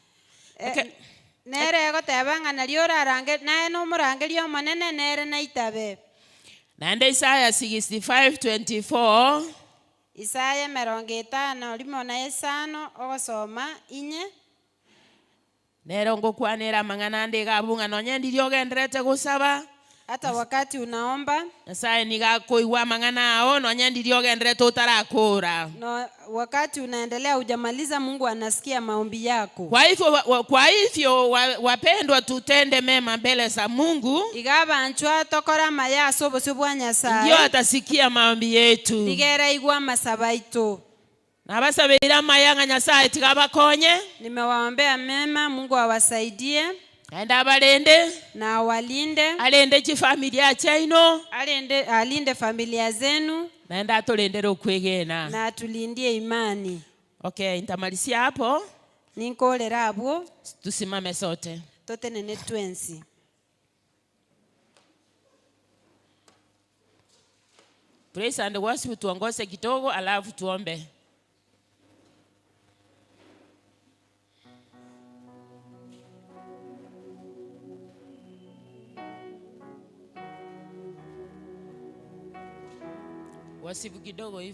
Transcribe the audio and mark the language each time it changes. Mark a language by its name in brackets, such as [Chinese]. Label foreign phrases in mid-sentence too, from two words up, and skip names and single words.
[Gusii] Nerego tebanga naliora range nae no murangelio manene nere naitabe. Nande Isaya 65:24. Isaya 55:5 ogosoma inye. Nero ngokwanera mangana ndega bunga nonye ndiliogenderete gusaba. [Swahili] Hata wakati unaomba [Gusii] Nyasaye nigakoigwa mangana ao nonye ndiliogenderete utarakura. [Swahili] No, wakati unaendelea hujamaliza Mungu anasikia maombi yako. Kwa hivyo wapendwa tutende mema mbele za Mungu. [Gusii] Igaba anchwa tokora maya sobosi bwa Nyasaye. [Swahili] Ndio atasikia maombi yetu. [Gusii] Digera igwa masabaito. Na basabira mayanga Nyasaye tigabakonye. [Swahili] Nimewaombea mema Mungu awasaidie. [Gusii] Aenda abalende [Swahili] na awalinde. [Gusii] Alinde chifamilia chaino. [Swahili] Alinde familia zenu. [Gusii] Naenda atulendere okwegena. [Swahili] Na atulindie imani. Okay, nitamalisia hapo. [Gusii] Ninkolera hapo. [Swahili] Tusimame sote. [Gusii] Totenene twensi. [English] Praise and worship [Swahili] tuongose kidogo alafu tuombe. Wasifu kidogo hivi.